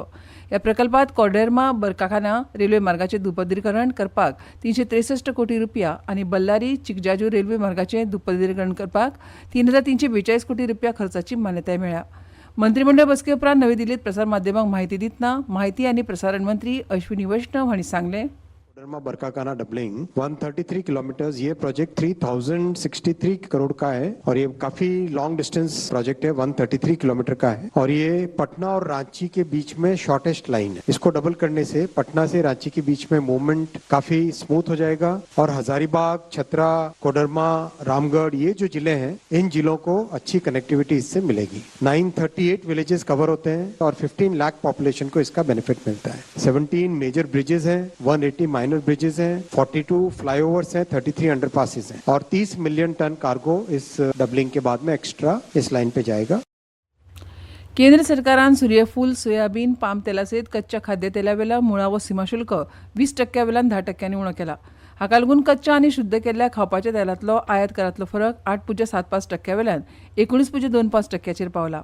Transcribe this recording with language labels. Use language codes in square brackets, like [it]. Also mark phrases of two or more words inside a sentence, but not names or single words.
[kok] ह्या प्रकल्पांत कोडेर्मा बरकाखाना रेल्वे मार्गाचें दुपदरीकरण करपाक 363 कोटी रुपया आनी बल्लारी चिकजाजू रेल्वे मार्गाचें दुपदरीकरण करपाक 3,342 कोटी रुपया खर्चाची मान्यताय मेळ्ळ्या. मंत्रिमंडळ बसके उपरांत नवी दिल्लीत प्रसार माध्यमांक म्हायती दितना माहिती आनी प्रसारण मंत्री अश्विनी वैष्णव हांणी सांगलें, [hi] कोडरमा बरकाखाना डबलिंग 133 किलोमीटर्स, ये प्रोजेक्ट 3063 करोड़ का है और ये काफी [en] long distance project [hi] है, 133 किलोमीटर का है और ये पटना और रांची के बीच में [en] shortest line [hi] है. इसको डबल करने से पटना से रांची के बीच में मूवमेंट काफी स्मूथ हो जाएगा और हजारीबाग, छतरा, कोडरमा, रामगढ़ ये जो जिले हैं इन जिलों को अच्छी कनेक्टिविटी इससे मिलेगी. 938 [en] villages cover [hi] होते हैं और 15 लाख पॉपुलेशन को इसका बेनिफिट मिलता है. 17 [en] major bridges [hi] हैं, 180 [en] minor bridges [hi] हैं, 42 फ्लाईओवर्स हैं, 33 अंडरपासेस हैं और 30 [en] million ton cargo [hi] इस डबलिंग के बाद में एक्स्ट्रा इस लाइन पे जाएगा. [kok] केंद्र सरकारान सूर्यफूल, सोयाबीन, पाम तेला सयत कच्च्या खाद्यतेलावेला मुळावो सीमाशुल्क 20% वेल्यान 10% उणो केला. हाका लागून कच्च्या आनी शुद्ध केल्ल्या खावपाच्या तेलांतलो आयात करांतलो फरक 8.75% वेल्यान 19.25%चेर पावला.